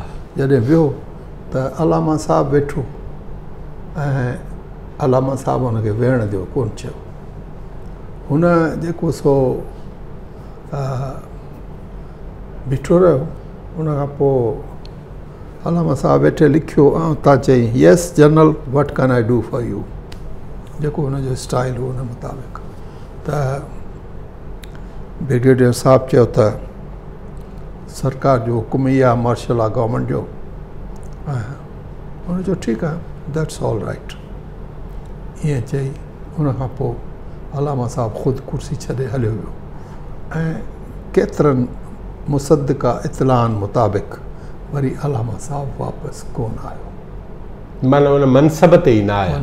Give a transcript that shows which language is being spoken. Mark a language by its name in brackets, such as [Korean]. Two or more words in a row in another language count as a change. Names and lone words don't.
[Sindhi] जॾहिं वियो त अलामा साहिबु वेठो ऐं अलामा साहिबु हुनखे वेहण जो कोन चयो। हुन जेको सो बीठो रहियो। उनखां पोइ अलामा साहिबु वेठे लिखियो ऐं तव्हां चई [English] Yes General, what can I do for you, [Sindhi] जेको हुनजो स्टाइल हो हुन मुताबिक़। त ब्रिगेडियर साहिबु चयो त सरकार जो हुकुम ई आहे, मार्शल आहे गवर्नमेंट जो। ऐं हुन चयो ठीकु आहे, [English] That's all right. [Sindhi] ईअं चई हुनखां पोइ अलामा साहिबु ख़ुदि कुर्सी छॾे हलियो वियो ऐं केतिरनि मुसद्दिक़ा इतलाहनि मुताबिक़ वरी अलामा साहिबु वापसि कोन आयो। माना हुन मनसब ते ई न आया?